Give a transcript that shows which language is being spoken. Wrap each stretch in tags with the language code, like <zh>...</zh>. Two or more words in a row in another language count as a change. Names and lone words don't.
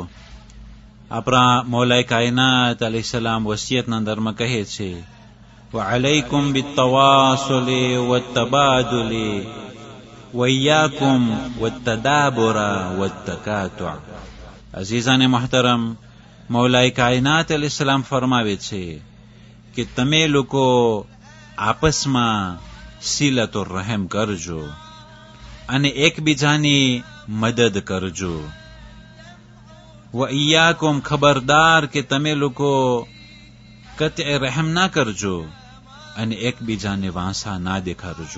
<gu>આપણા મૌલાએ કાયનાત અલૈહિસ્સલામ વસિયતના અંદરમાં કહે છે</gu> <ar>وعليكم بالتواصل والتبادل وإياكم والتدابر والتكاتع.</ar> <gu>અઝીઝાને મહતરમ, મૌલાએ કાયનાત અલૈહિસ્સલામ ફરમાવે છે કે તમે લોકો આપસમાં સિલતો રહેમ કરજો અને એકબીજાની મદદ કરજો.</gu> <ar>وإياكم,</ar> <gu>ખબરદાર કે તમે લોકો કતએ રહેમ ના કરજો અને એકબીજાને વાંસા ના દેખાડજો.</gu>